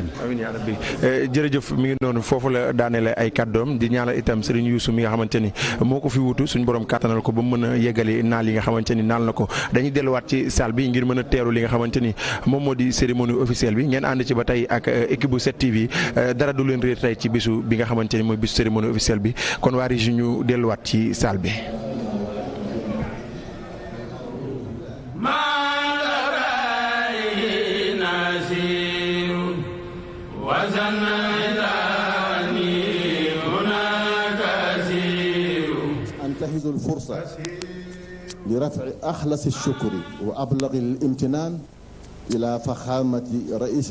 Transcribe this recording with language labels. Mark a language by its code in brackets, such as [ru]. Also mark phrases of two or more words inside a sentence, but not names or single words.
[wo] amiin yaa rabbi jërëjëf mi ngi noonu foofu la daaneele ay kàddoom di ñaanal itam Serigne Youssou mi nga xamante ni moo ko fi wutu suñu borom kàttanal ko ba mu mën a yeggali naal yi nga xamante ni naal na ko dañuy delluwaat ci salle bi ngir mën a teeru li nga xamante ni moom moo di [fr] cérémonie officielle [wo] bi ngeen ànd ci ba tey ak équipe bu 7TV dara du leen réer tey ci bisu bi nga xamante ni mooy bisu [fr] cérémonie officielle [wo] bi kon waa Régie ñu delluwaat ci salle bi. [ar] أنتهز الفرصة لرفع أخلص الشكر وأبلغ الامتنان إلى فخامة رئيس